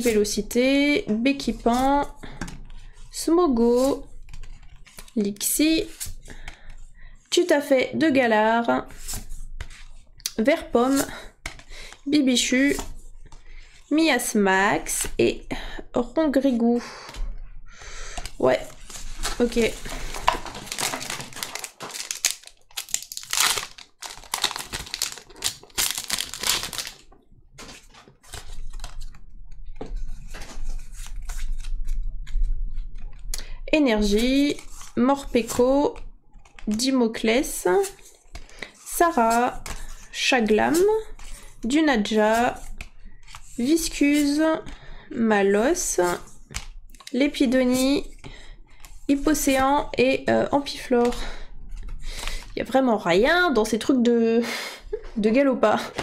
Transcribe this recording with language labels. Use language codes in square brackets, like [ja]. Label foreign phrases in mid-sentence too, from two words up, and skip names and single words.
[fr] Vélocité, Béquipant, Smogo, Lixi, Tutafait de Galard, Verpomme, Bibichu, Miasmax et Rongrigou. Ouais, ok. Énergie, Morpeko, Dimoclès, Sarah, Chaglam, Dunaja, Viscuse, Malos, Lépidonie, Hypocéan et Ampiflore. Il y a vraiment rien dans ces trucs de Galopa.